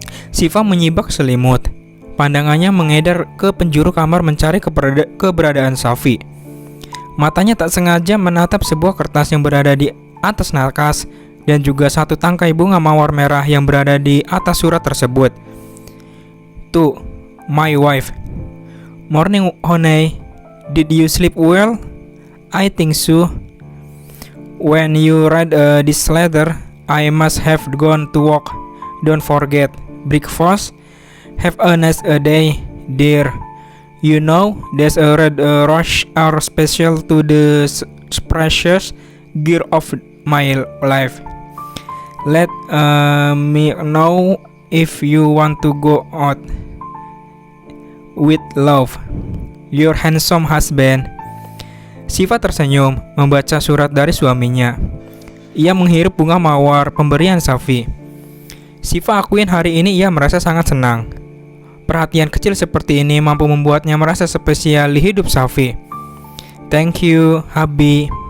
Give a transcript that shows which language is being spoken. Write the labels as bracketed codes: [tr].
[id] Siva menyibak selimut. Pandangannya mengedar ke penjuru kamar mencari keberadaan Safi. Matanya tak sengaja menatap sebuah kertas yang berada di atas nakas dan juga satu tangkai bunga mawar merah yang berada di atas surat tersebut. [en] To my wife. Morning honey, did you sleep well? I think so. When you read this letter, I must have gone to work. Don't forget breakfast. Have a nice day, dear. You know, there's a red rush are special to the precious gear of my life. Let me know if you want to go out. With love, your handsome husband. [id] Siva tersenyum membaca surat dari suaminya. Ia menghirup bunga mawar pemberian Safi. Siva akuin hari ini ia merasa sangat senang. Perhatian kecil seperti ini mampu membuatnya merasa spesial di hidup Safi. [en] Thank you, Habi.